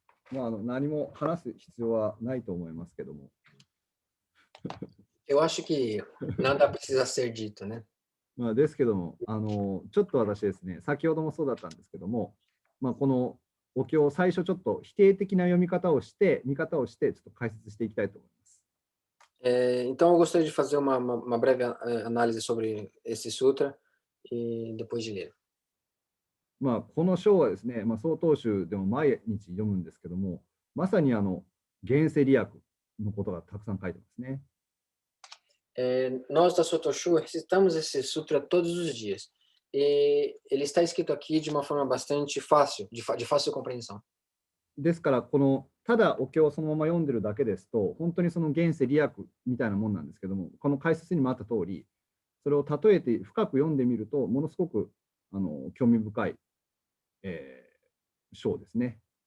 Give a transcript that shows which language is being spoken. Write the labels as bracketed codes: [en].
[ja] 何も話す必要はないと思いますけども。 [pt] Eu acho que nada precisa ser dito, né? [ja] ですけども、ちょっと私ですね、先ほどもそうだったんですけども、このお経を最初ちょっと否定的な読み方をして、見方をして、ちょっと解説していきたいと思います。 [pt] Então, eu gostaria de fazer uma breve análise sobre esse sutra e depois de ler. [ja] この章はですね、曹洞宗でも毎日読むんですけども、まさに現世利益のことがたくさん書いてますね。 [pt] Nós da Sotoshu recitamos esse sutra todos os dias. E ele está escrito aqui de uma forma bastante fácil, de fácil compreensão. [ja] ですから、ただお経をそのまま読んでるだけですと、本当にその現世利益みたいなもんなんですけども、この解説にもあった通り、それを例えて深く読んでみると、ものすごく興味深い、章ですね。